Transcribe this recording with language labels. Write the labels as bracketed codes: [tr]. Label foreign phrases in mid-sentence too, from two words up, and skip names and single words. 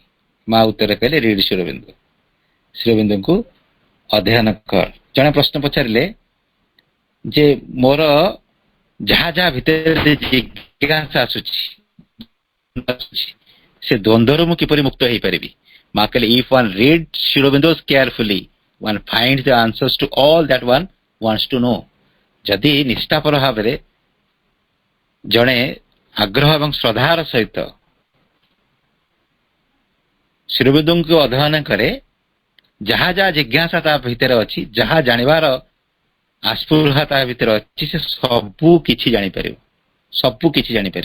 [or] ମା ଉତ୍ତର କହିଲେ ରିଡ୍ ଶ୍ରୀ ଅରବିନ୍ଦୁ, ଶ୍ରୀ ଅରବିନ୍ଦଙ୍କୁ ଅଧ୍ୟୟନ କର। ଜଣେ ପ୍ରଶ୍ନ ପଚାରିଲେ ଯେ ମୋର ଯାହା ଯାହା ଭିତରେ ଜିଜ୍ଞାସା ଆସୁଛି ସେ ଦ୍ୱନ୍ଦ୍ୱରୁ ମୁଁ କିପରି ମୁକ୍ତ ହେଇପାରିବି? ମା କହିଲେ [en] if one reads Sri Aurobindo carefully one finds the answers to all that one wants to know. [or] ଯଦି ନିଷ୍ଠାପର ଭାବରେ ଜଣେ ଆଗ୍ରହ ଏବଂ ଶ୍ରଦ୍ଧାର ସହିତ ଶ୍ରୀ ଅରବିନ୍ଦଙ୍କୁ ଅଧ୍ୟୟନ କରେ, ଯାହା ଯାହା ଜିଜ୍ଞାସା ତା ଭିତରେ ଅଛି, ଯାହା ଜାଣିବାର ଆସ୍ପୃହା ତା ଭିତରେ ଅଛି, ସେ ସବୁ କିଛି ଜାଣିପାରିବ, ସବୁ କିଛି ଜାଣିପାରିବ।